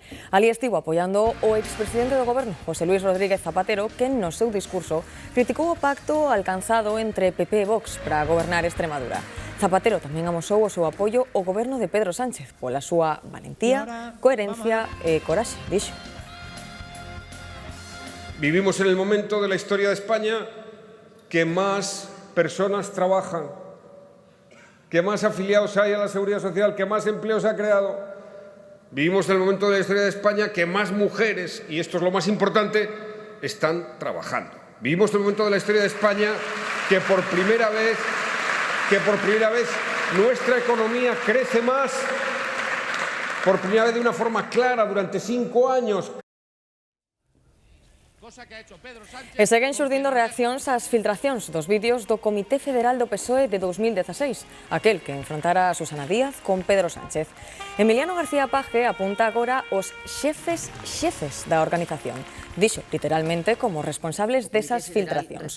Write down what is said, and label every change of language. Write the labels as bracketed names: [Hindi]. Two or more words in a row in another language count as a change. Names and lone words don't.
[Galician] Ali estivo apoiando o expresidente do Goberno, José Luis Rodríguez Zapatero, que no seu discurso criticou o pacto alcanzado entre PP e Vox para gobernar Extremadura. Zapatero tamén amosou o seu apoio ao goberno de Pedro Sánchez pola súa valentía, coherencia e coraxe, dixo. [Spanish] Vivimos en el momento de la historia de España que más personas trabajan, que más afiliados hay a la Seguridad Social, que más empleo se ha creado. Vivimos en el momento de la historia de España que más mujeres, y esto es lo más importante, están trabajando. Vivimos en el momento de la historia de España que por primera vez nuestra economía crece más, por primera vez de una forma clara durante 5 años. [Galician] E seguen xurdindo reaccións ás filtracións dos vídeos do Comité Federal do PSOE de 2016, aquel que enfrontara a Susana Díaz con Pedro Sánchez. Emiliano García Paje apunta agora os xefes da organización. Dixo, literalmente, como responsables desas filtracións.